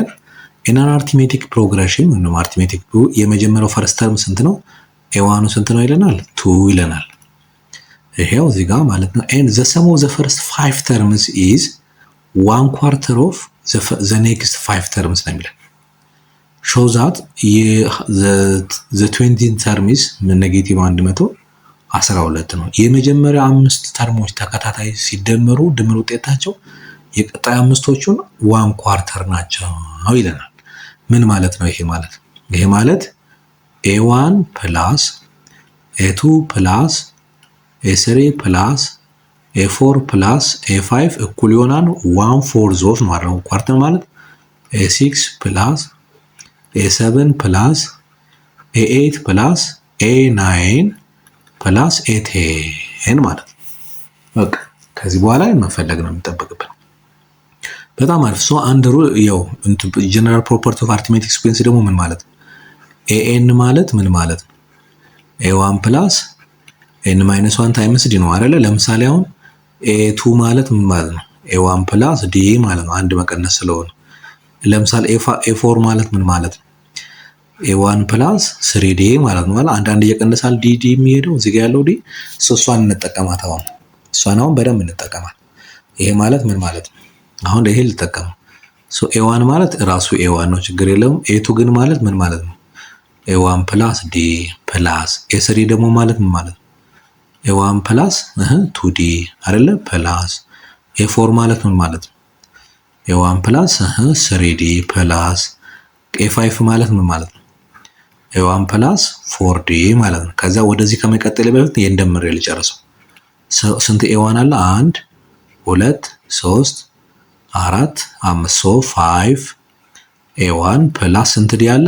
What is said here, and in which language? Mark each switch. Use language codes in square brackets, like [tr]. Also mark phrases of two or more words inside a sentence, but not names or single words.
[en] in an arithmetic progression ወይም arithmetic የመጀመሪያው first term [am] ስንት ነው? ኤዋኑ ስንት ነው ይለናል? 2 ይለናል። ይሄው እዚህ ጋር ማለት ነው። [en] and the sum of the first 5 terms is 1/4 of the next 5 terms [am] ነው የሚለን። [en] show that the 20 term is ኔጌቲቭ [am] 112 ነው። የመጀመሪያው 5 ተርሞች ተከታታይ ሲደመሩ ድምር ውጤታቸው የቀጣይ አምስቶቹን 1/4 ናቸው ይለናል። ምን ማለት ነው ይሄ ማለት [en] a1 plus a2 plus a3 plus a4 plus a5 [am] እኩል ይሆናል 1/4 ማለት ነው። ኳርተር ማለት [en] a6 plus a7 plus a8 plus a9 plus a10 [am] ማለት ነው። በቃ ከዚህ በኋላ መፈለግ ነው የሚጠበቅብን። በጣም አሪፍ። ሶ አንድ ሩል ያው [en] general property of arithmetic sequence [am] ደግሞ ምን ማለት ነው? [en] an [am] ማለት ምን ማለት ነው? [en] a1 plus n minus 1 times d [am] ነው አይደለ? ለምሳሌ አሁን a2 ማለት ምን ማለት ነው? [en] a1 plus d [am] ማለት ነው፣ አንድ መቀነስ ስለሆነ። ለምሳሌ a4 ማለት ምን ማለት ነው? [en] a1 plus 3d [am] ማለት ነው። ማለት አንድ እየቀነሳል d የሚሄደው እዚህ ጋር ያለው d እሷን እንጠቀማት። እሷን አሁን በደንብ እንጠቀማት። ይሄ ማለት ምን ማለት ነው? አሁን ይሄ ልጠቀም። ሶ a1 ማለት ራሱ a1 ነው፣ ችግር የለውም። a2 ግን ማለት ምን ማለት ነው? [en] a1 plus d plus a3 [am] ደግሞ ማለት ምን ማለት ነው? [en] a1 plus 2d አይደለ? plus a4 [am] ማለት ምን ማለት ነው? [en] a1 plus 3d plus a5 [am] ማለት ምን ማለት ነው? [en] a1 plus 4d [am] ማለት ነው። ከዛ ወደዚህ ከመቀጠል በፊት የእንደምር ልጨርሰው። ስንት a1 አለ? 1 2 3 4 5 ሶ 5 [en] a1 plus [am] ስንት ዲ አለ?